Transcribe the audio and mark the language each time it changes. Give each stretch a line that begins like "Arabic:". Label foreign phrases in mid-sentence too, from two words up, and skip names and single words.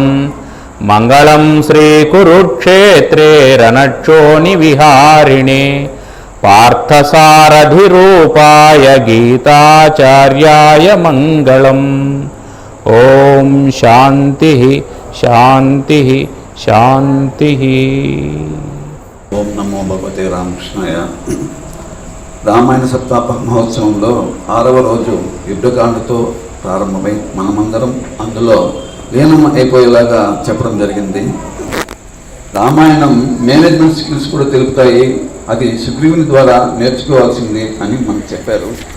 Sanskrit: मंगलं श्रीकुरुक्षेत्रे रणक्षोणिविहारिणे पार्थसारथिरूपाय गीताचार्याय मंगलम्। ओम शांति शांति शांति। ఓం నమో భగవతే రామకృష్ణాయ.
Telugu: రామాయణ సప్తాహ మహోత్సవంలో 6వ రోజు యుద్ధకాండతో ప్రారంభమై మనమందరం అందులో లీనం అయిపోయేలాగా చెప్పడం జరిగింది. రామాయణం
English: management skills
Telugu: కూడా తెలుపుతాయి, అది సుగ్రీవుని ద్వారా నేర్చుకోవాల్సింది అని మనకు చెప్పారు.